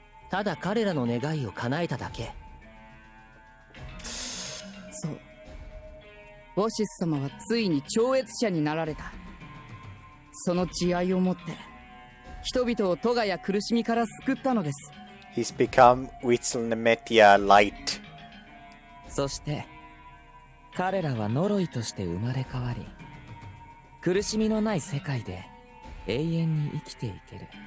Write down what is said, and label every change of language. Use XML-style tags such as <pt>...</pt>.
<ja>ただ彼らの願いを叶えただけ。そう。ウォシス様はついに超越者になられた。その慈愛をもって人々を咎や苦しみから救ったのです。</ja> <en>He's become Witselnemetia Light.</en> <ja>そして彼らは呪いとして生まれ変わり、苦しみのない世界で永遠に生きていける。</ja>